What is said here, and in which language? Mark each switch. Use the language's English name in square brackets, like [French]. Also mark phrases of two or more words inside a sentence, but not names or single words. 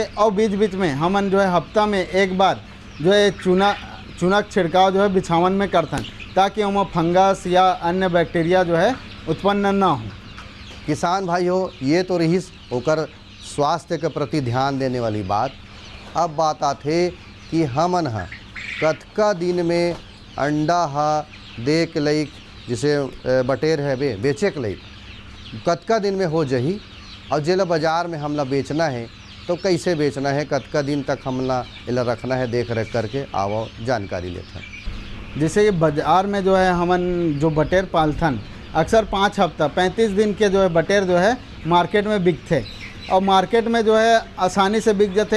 [Chhattisgarhi] और बीच बीच में हमन जो है हफ्ता में 1 बार जो है चूना छिड़काव जो है बिछावन में करथन, ताकि उनमें फंगस या अन्य बैक्टीरिया जो है उत्पन्न ना हो। किसान भाई हो, ये तो रही होकर स्वास्थ्य के प्रति ध्यान देने वाली बात। अब बात आते कि हमन हा कतका दिन में अंडा हा दे के लइक, जिसे बटेर है बेचे के लइक कतका दिन में हो जही, और जेला बाज़ार में हमला बेचना है तो कैसे बेचना है, कतका दिन तक हमला इला रखना है देख रेख करके, आवो जानकारी लेते हैं। जैसे कि बाज़ार में जो है हमन जो बटेर पालथन अक्सर 5 हफ्ता 35 दिन के जो है बटेर जो है मार्केट में बिकते, और मार्केट में जो है आसानी से बिक जाते।